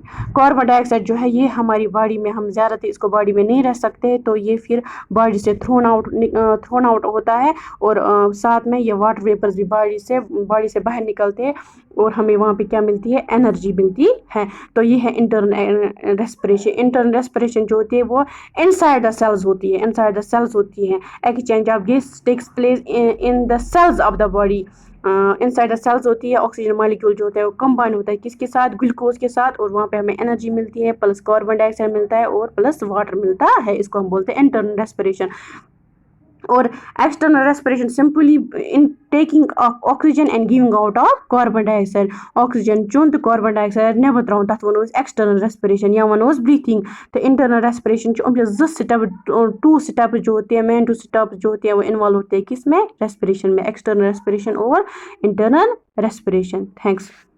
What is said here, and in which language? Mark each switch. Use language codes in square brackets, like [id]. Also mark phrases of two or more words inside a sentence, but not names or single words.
[en] carbon dioxide [ur] جو ہے یہ ہماری باڈی میں ہم زیادہ تر اس کو باڈی میں نہیں رہ سکتے تو یہ پھر باڈی سے [en] thrown out [ur] ہوتا ہے اور ساتھ میں یہ [en] water vapours [ur] بھی باڈی سے باہر نکلتے ہیں اور ہمیں وہاں پہ کیا ملتی ہے انرجی ملتی ہے. تو یہ ہے [en] internal respiration. internal respiration [ur] جو ہوتی ہے وہ [en] inside the cells [ur] ہوتی ہے [en] exchange of gas takes place in the cells of the body. inside the cells [ur] ہوتی ہے [en] oxygen molecule [ur] جو ہوتا ہے وہ کمبائن ہوتا ہے کس کے ساتھ گلوکوز کے ساتھ اور وہاں پہ ہمیں انرجی ملتی ہے پلس [en] carbon dioxide [ur] ملتا ہے اور [en] plus water [ur] ملتا ہے. اس کو ہم بولتے ہیں [en] internal respiration. اور external respiration simply in taking of oxygen and giving out of carbon dioxide. [ks] آکسیجن چون تو [en] carbon dioxide [ks] نیبر تراؤن تَتھ وَنو أسۍ [en] external respiration [ks] یا وَنو أسۍ بریتھنگ. [ur] تو انٹرنل ریسپریشن [ks] یِم چھِ [ur] 2 سٹیپ 2 سٹیپس جو ہوتے ہیں مین 2 سٹیپس جو ہوتے ہیں وہ انوالو ہوتے ہیں کس میں ریسپریشن میں [en] external respiration [ur] اور [en] internal respiration. [ur] تھینکس.